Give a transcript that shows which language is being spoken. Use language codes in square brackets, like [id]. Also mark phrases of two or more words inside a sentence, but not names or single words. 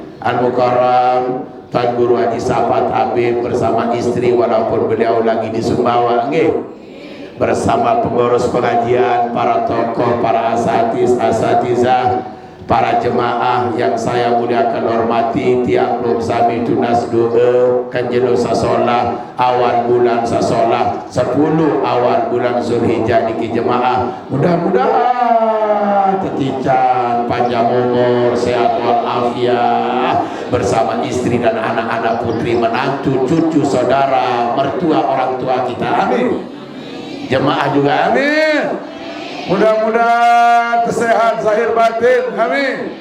[id] Al-Mukarram Tuan Guru Haji Safat Habib bersama istri, walaupun beliau lagi di Sumbawa, bersama pengurus pengajian, para tokoh, para asatizah, para jemaah yang saya muliakan hormati, [sas] tiap belum sami tunas doa [id] kanjeng sasolah awal bulan sasolah 10 awal bulan Zulhijjah niki jemaah, mudah-mudahan tetican panjang umur, sehat walafiat bersama istri dan anak-anak, putri, menantu, cucu, saudara, mertua, orang tua kita, amin. Jemaah juga amin. Mudah-mudahan sehat zahir batin, amin.